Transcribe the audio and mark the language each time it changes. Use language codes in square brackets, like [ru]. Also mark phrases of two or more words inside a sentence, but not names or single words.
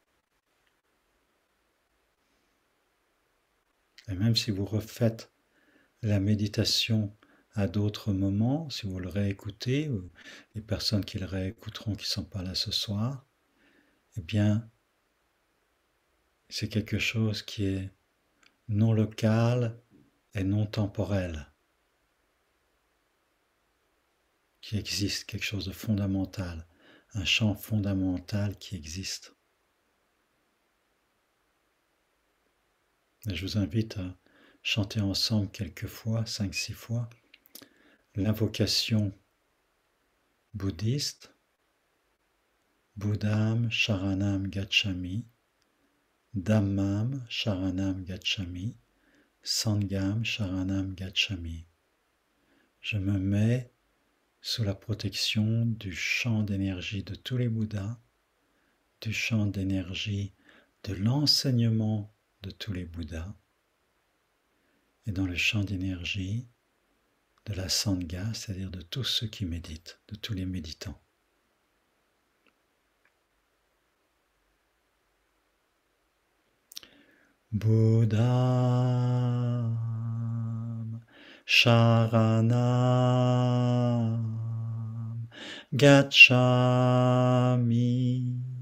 [fr] Et même si vous refaites la méditation à d'autres moments, si vous le réécoutez, ou les personnes qui le réécouteront qui ne sont pas là ce soir, eh bien, c'est quelque chose qui est non local et non temporel, qui existe, quelque chose de fondamental, un champ fondamental qui existe. Et je vous invite à chanter ensemble quelques fois, 5-6 fois, l'invocation bouddhiste, [pi] Buddham Sharanam Gacchami, Dhammam Sharanam Gacchami, Sangham Sharanam Gacchami. [fr] Je me mets sous la protection du champ d'énergie de tous les Bouddhas, du champ d'énergie de l'enseignement de tous les Bouddhas, et dans le champ d'énergie de la Sangha, c'est-à-dire de tous ceux qui méditent, de tous les méditants. [pi] Buddham Sharanam Gacchami,